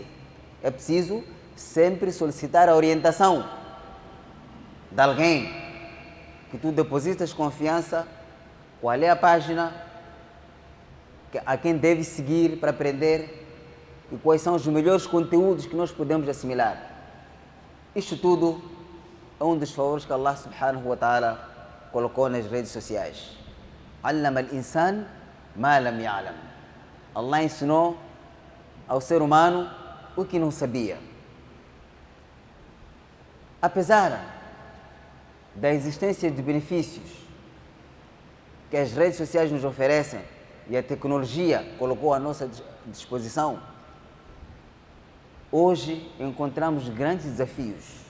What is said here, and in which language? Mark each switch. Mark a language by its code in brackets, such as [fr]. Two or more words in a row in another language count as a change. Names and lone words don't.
[pt] É preciso sempre solicitar a orientação de alguém que tu depositas confiança, qual é a página a quem deve seguir para aprender e quais são os melhores conteúdos que nós podemos assimilar. Isto tudo é um dos favores que [ar] الله سبحانه وتعالى [pt] colocou nas redes sociais. [ar] علم الإنسان ما لم يعلم. [pt] Allah ensinou ao ser humano o que não sabia. Apesar da existência de benefícios que as redes sociais nos oferecem e a tecnologia colocou à nossa disposição, hoje encontramos grandes desafios.